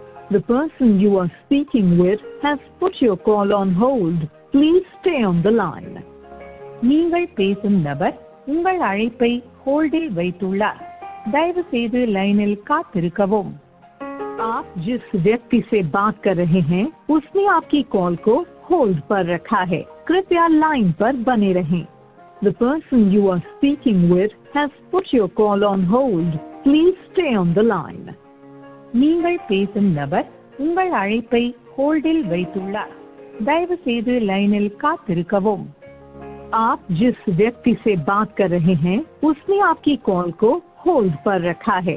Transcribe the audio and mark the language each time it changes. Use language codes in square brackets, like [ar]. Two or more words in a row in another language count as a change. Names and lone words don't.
[en] The person you are speaking with has put your call on hold. Please stay on the line. [ta] நீங்கள் பேசும் நபர் உங்கள் அழைப்பை ஹோல்டில் வைத்துள்ளார். தயவு செய்து லைனில் காத்திருக்கவும். [hi] आप जिस व्यक्ति से बात कर रहे हैं उसने आपकी कॉल को होल्ड पर रखा है. कृपया लाइन पर बने रहें. [en] The person you are speaking with has put your call on hold. Please stay on the line. [ta] நீங்கள் பேசும் நபர் உங்கள் அழைப்பை ஹோல்டில் வைத்துள்ளார். தயவு செய்து லைனில் காத்திருக்கவும். [hi] आप जिस व्यक्ति से बात कर रहे हैं उसने आपकी कॉल को होल्ड पर रखा है.